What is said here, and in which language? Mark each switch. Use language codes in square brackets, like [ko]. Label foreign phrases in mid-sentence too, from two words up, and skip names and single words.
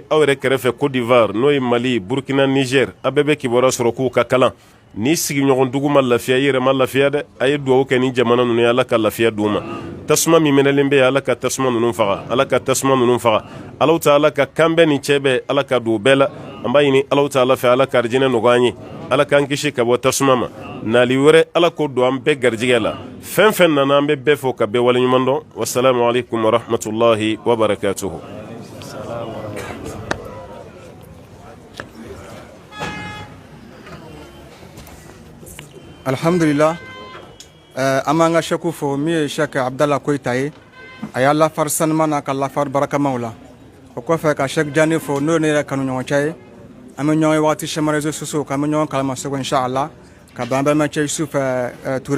[bm] aw yɛrɛ kɛrɛfɛ Côte d'Ivoire n'o ye Mali Burkina Niger a bɛɛ bɛ kibaruya sɔrɔ k'u ka kalan ni sigiɲɔgɔn dugu ma lafiya i yɛrɛ ma lafiya dɛ a ye dugawu kɛ ni jamana ninnu ye ala ka lafiya d'u ma tasuma min minɛlen bɛ yen ala ka tasuma ninnu faga ala ka tasuma ninnu faga ala ta'ala ka kan bɛɛ ni cɛ bɛɛ ala ka don u bɛɛ la an b'a ɲini ala ta'ala fɛ ala ka arijinɛ nɔgɔya an ye ala k'an kisi ka bɔ tasuma ma nali wɛrɛ ala k'o don an bɛɛ garijɛgɛ la fɛn fɛn nana an bɛ bɛɛ fɔ ka bɛɛ waleɲuman dɔn [ar] والسلام عليكم ورحمة الله وبركاته. [bm] Alhamdulillah, amanga sheku fo mi Sheikh Abdallah Koita ye a y'a lafari sanuma n'a ka lafari barakamaw la o kɔfɛ ka Sheikh Jani fo n'o ne yɛrɛ kanu ɲɔgɔn cɛ ye an bɛ ɲɔgɔn ye waati caman [fr] réseaux sociaux [bm] kan an bɛ ɲɔgɔn kalama segu inshallah ka bɛn an balimakɛ Yusuf Ture